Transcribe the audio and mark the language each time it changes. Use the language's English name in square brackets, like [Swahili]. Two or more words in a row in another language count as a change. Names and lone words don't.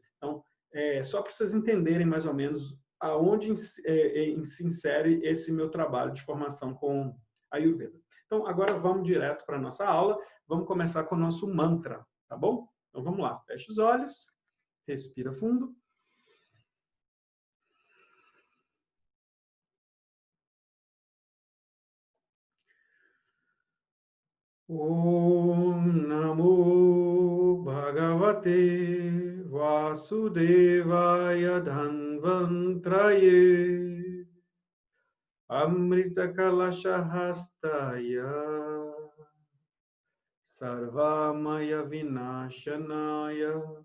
[Portuguese] Então, só para vocês entenderem mais ou menos aonde se insere esse meu trabalho de formação com a Ayurveda. Então, agora vamos direto para a nossa aula. Vamos começar com o nosso mantra, tá bom? Então, vamos lá. Fecha os olhos, respira fundo. [Sanskrit] Om Namo Bhagavate Vasudevaya Dhanvantraye Amrita Kalashahastaya Sarvamaya Vinashanaya